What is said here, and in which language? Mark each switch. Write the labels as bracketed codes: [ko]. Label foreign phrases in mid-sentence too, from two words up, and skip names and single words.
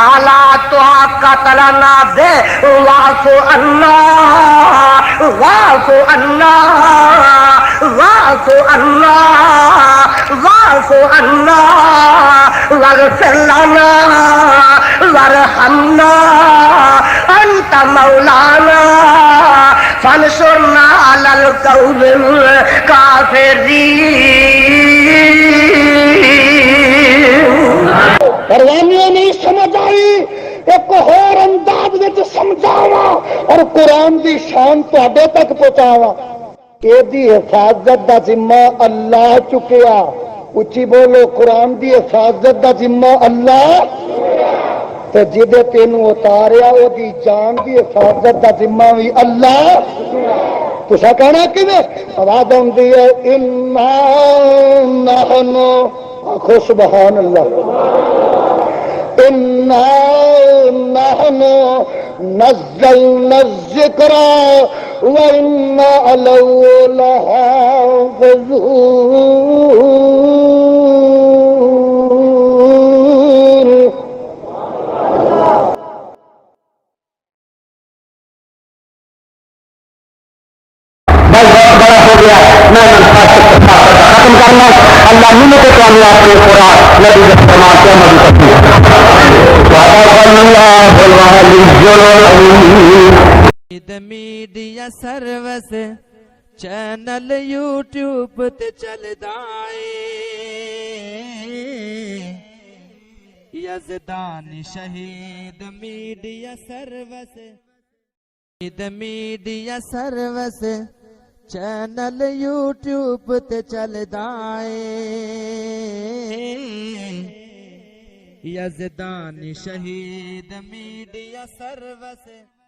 [ar] لا طاقة لنا به واعف عنا واعف عنا واعف عنا واعف عنا واغفر لنا وارحمنا انت مولانا فانصرنا على القوم الكافرين. [pa] پروانیاں نہیں سمجھ آئی ایک اور انداز میں سمجھاوا اور قرآن دی شان تہاڈے تک پہنچاوا. یہ حفاظت دا ذمہ اللہ چکیا. اچھی بولو. قرآن دی حفاظت دا ذمہ اللہ تے جدے تینوں اتاریا وہ دی جان دی حفاظت دا ذمہ بھی اللہ. تسا کہنا کیویں آواز آندی ہے [ar] انا نحن. [pa] آخو [ar] سبحان اللہ. انا نحن نزلنا الذکر وانا له لحافظون. [ur] بڑا ہو گیا. [pa] میں ختم کرنا. [ur] اللہ ملے تو آپ کے خوراک نبی کے فرمان کیا مدد کرتی ہے. [pa] میڈیا سروس چینل یوٹیوب تے چلدا اے یزدان شہید میڈیا سروس. میڈیا سروس چینل یوٹیوب تے چلدا اے یزدان شہید میڈیا سروس.